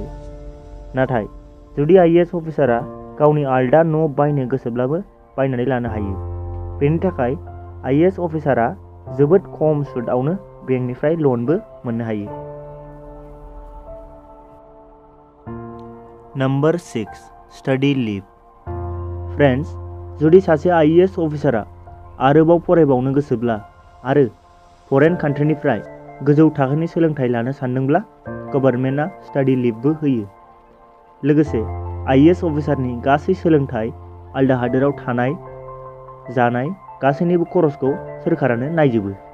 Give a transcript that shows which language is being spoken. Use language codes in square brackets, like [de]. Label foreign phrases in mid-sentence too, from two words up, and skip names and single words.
[brx] नाथाय जुदि [en] IAS officerआ [brx] गावनि आलदा न' बायनो गोसोब्लाबो बायनानै लानो हायो। बेनि थाखाय [en] IAS officerआ [brx] जोबोद खम सुदआवनो बेंकनिफ्राय लनबो मोननो हायो। [en] number 6 study leave. [brx] फ्रेंड्स, जुदि सासे [en] IAS officerआ [brx] आरोबाव फरायबावनो गोसोब्ला आरो [en] foreign countryनिफ्राय [brx] गोजौ थाखोनि सोलोंथाइ लानो सानदोंब्ला गभर्नमेन्टआ [en] study leaveबो [brx] होयो। लोगोसे [en] IAS officerनि [brx] गासै सोलोंथाइ, आलदा हादोराव थानाय, जानाय गासैनिबो खरसखौ सोरखारानो नायजोबो।